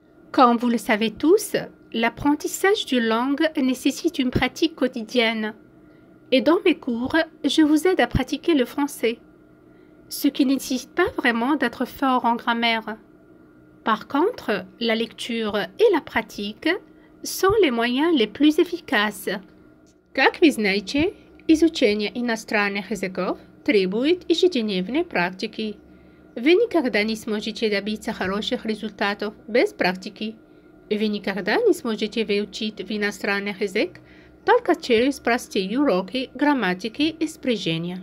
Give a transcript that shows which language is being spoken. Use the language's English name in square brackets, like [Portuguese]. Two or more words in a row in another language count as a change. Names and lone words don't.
[French] Comme vous le savez tous, l'apprentissage d'une langue nécessite une pratique quotidienne. Et dans mes cours, je vous aide à pratiquer le français, ce qui ne nécessite pas vraiment d'être fort en grammaire. Par contre, la lecture et la pratique sont les moyens les plus efficaces. [Russian] Как вы знаете, изучение иностранных языков требует ежедневной практики. Вы никогда не сможете добиться хороших результатов без практики. Вы никогда не сможете выучить иностранный язык только через простые уроки грамматики и спряжения.